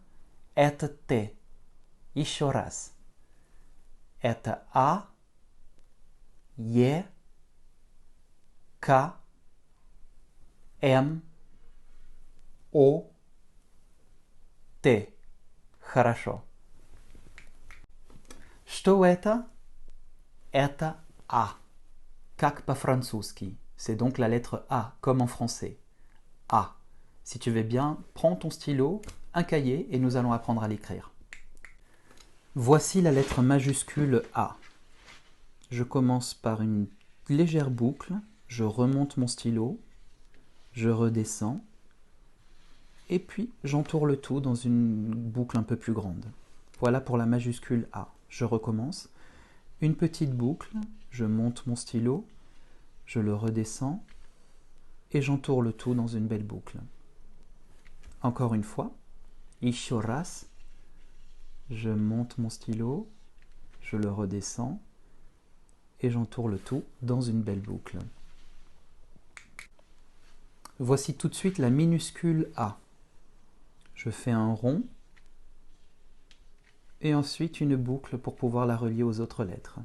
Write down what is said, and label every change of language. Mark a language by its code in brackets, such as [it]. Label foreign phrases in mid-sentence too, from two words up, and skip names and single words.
[ru] Это Т. Еще раз. Это А, Е, К, М, О, Т. Хорошо. Что это? Это А. Как по-французски. [fr] C'est donc la lettre A, comme en français. A. Si tu veux bien, prends ton stylo, un cahier et nous allons apprendre à l'écrire. Voici la lettre majuscule A. Je commence par une légère boucle, je remonte mon stylo, je redescends, et puis j'entoure le tout dans une boucle un peu plus grande. Voilà pour la majuscule A. Je recommence. Une petite boucle, je monte mon stylo, je le redescends et j'entoure le tout dans une belle boucle. Encore une fois, [ru] еще раз, [fr] je monte mon stylo, je le redescends et j'entoure le tout dans une belle boucle. Voici tout de suite la minuscule A. Je fais un rond et ensuite une boucle pour pouvoir la relier aux autres lettres.